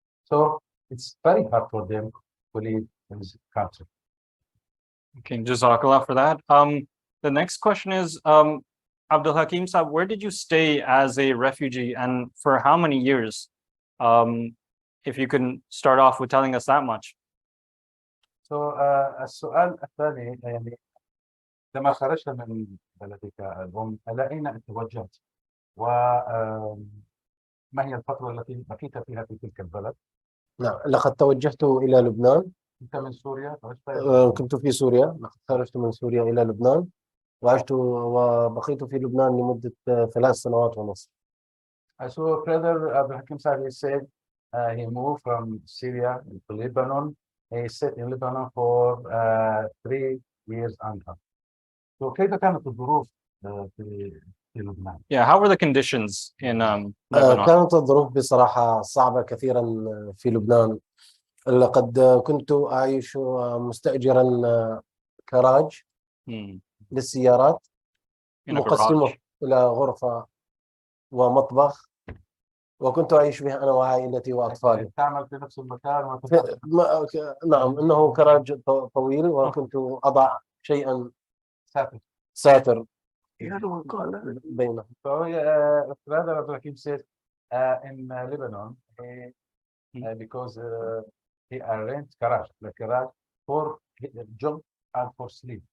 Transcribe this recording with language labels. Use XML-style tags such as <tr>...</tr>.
<en>So it's very hard for them to leave this country. Okay, Jazakallah for that. The next question is, Abdul Hakim Saab, where did you stay as a refugee and for how many years? If you can start off with telling us that much.</en> <ar>So السؤال الثاني يعني لما خرجت من بلدك الأم إلى أين توجهت؟ وما هي الفترة التي بقيت فيها في تلك البلد؟ نعم، لقد توجهت إلى لبنان. أنت من سوريا؟ كنت في سوريا، لقد خرجت من سوريا إلى لبنان، وعشت وبقيت في لبنان لمدة 3 سنوات ونصف.</ar> <en>So brother Abdul Hakim Sahib said he moved from Syria to Lebanon. He stayed in Lebanon for 3 years and a half.</en> <ar>So كيف كانت الظروف في لبنان؟</ar> <en>Yeah, how were the conditions in Lebanon?</en> <ar>كانت الظروف بصراحة صعبة كثيرا في لبنان. لقد كنت أعيش مستأجرا كراج للسيارات،</ar> <en>In a</en> <ar>مقسمه</ar> <en>garage.</en> <ar>إلى غرفة ومطبخ، وكنت أعيش بها أنا وعائلتي وأطفالي. تعمل في نفس المكان نعم، إنه كراج طويل، وكنت أضع شيئا ساتر بينهم.</ar> <en>So brother Abdul Hakim said in Lebanon because he arranged garage, the garage for job and for sleep.</en>